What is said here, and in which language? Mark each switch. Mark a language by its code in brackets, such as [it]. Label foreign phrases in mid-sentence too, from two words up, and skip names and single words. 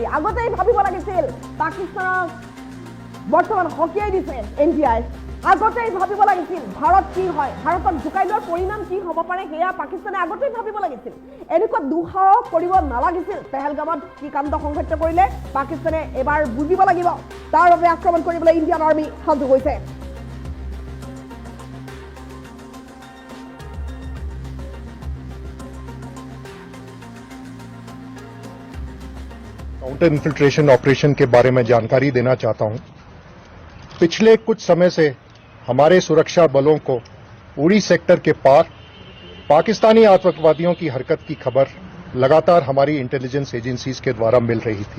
[as] আগতেই ভাবিব লাগিছিল পাকিস্তানক বৰ্তমান সকীয়াই দিছে ইণ্ডিয়াই। আগতেই ভাবিব লাগিছিল ভাৰত কি হয়, ভাৰতক জোকাই লোৱাৰ পৰিণাম কি হ'ব পাৰে সেয়া পাকিস্তানে আগতেই ভাবিব লাগিছিল। এনেকুৱা দুঃসাহস কৰিব নালাগিছিল। পেহেলগামত কি কাণ্ড সংঘটিত কৰিলে পাকিস্তানে এবাৰ বুজিব লাগিব। তাৰ বাবে আক্ৰমণ কৰিবলৈ ইণ্ডিয়ান আৰ্মি সাজু হৈছে। [en] counter infiltration operation [hi] के बारे में जानकारी देना चाहता हूं। पिछले कुछ समय से हमारे सुरक्षा बलों को उड़ी सेक्टर के पार पाकिस्तानी आतंकवादियों की हरकत की खबर लगातार हमारी [en] intelligence agencies [hi] के द्वारा मिल रही थी।